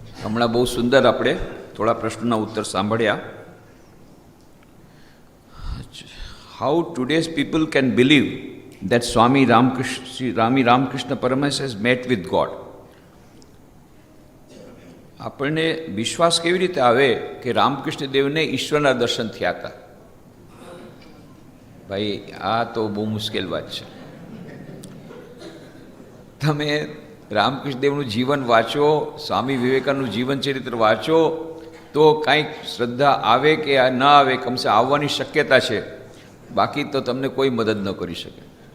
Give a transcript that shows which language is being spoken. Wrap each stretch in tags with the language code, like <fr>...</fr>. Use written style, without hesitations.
<gu>હમણાં બહુ સુંદર આપણે થોડા પ્રશ્નોના ઉત્તર સાંભળ્યા.</gu> <en>How today's people can believe that Swami Ramakrishna Paramahansa has met with God.</en> <gu>આપણને વિશ્વાસ કેવી રીતે આવે કે રામકૃષ્ણ દેવને ઈશ્વરના દર્શન થયા હતા? ભાઈ આ તો બહુ મુશ્કેલ વાત છે. તમે રામકૃષ્ણ દેવનું જીવન વાંચો, સ્વામી વિવેકાનંદનું જીવન ચરિત્ર વાંચો તો કાંઈક શ્રદ્ધા આવે કે ન આવે, કમસે આવવાની શક્યતા છે, બાકી તો તમને કોઈ મદદ ન કરી શકે.</gu>